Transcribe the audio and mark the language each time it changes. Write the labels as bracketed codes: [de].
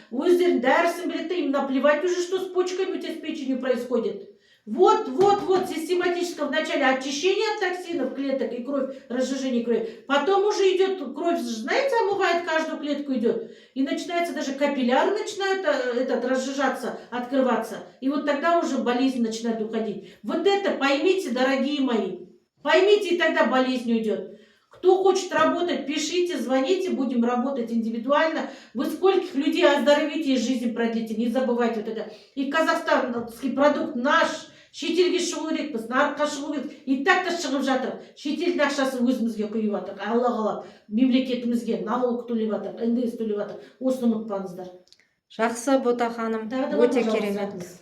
[kk] Өздерінің дәрісін біледі, [ru] им наплевать уже, что с почками у тебя, с печенью происходит. Вот, систематическое вначале очищение от токсинов клеток и кровь, разжижение крови. Потом уже идет кровь, знаете, омывает каждую клетку идет. И начинается даже капилляры начинают разжижаться, открываться. И вот тогда уже болезнь начинает уходить. Вот это поймите, дорогие мои. Поймите, и тогда болезнь уйдет. Кто хочет работать, пишите, звоните, будем работать индивидуально. Вы скольких людей оздоровите и жизнь продлите, не забывайте вот это. И казахстанский продукт наш, [kk] шетелге шығу керекпіз, нарыққа шығу керек. [ru] И так-то [kk] шығып жатыр. Шетелдің ақшасын өзімізге құйып жатыр. Алла қалап, мемлекетімізге налог төлеп жатыр, НДС төлеп жатыр. Осыны ұмытпаңыздар. Жақсы, Бота ханым, өте керемет.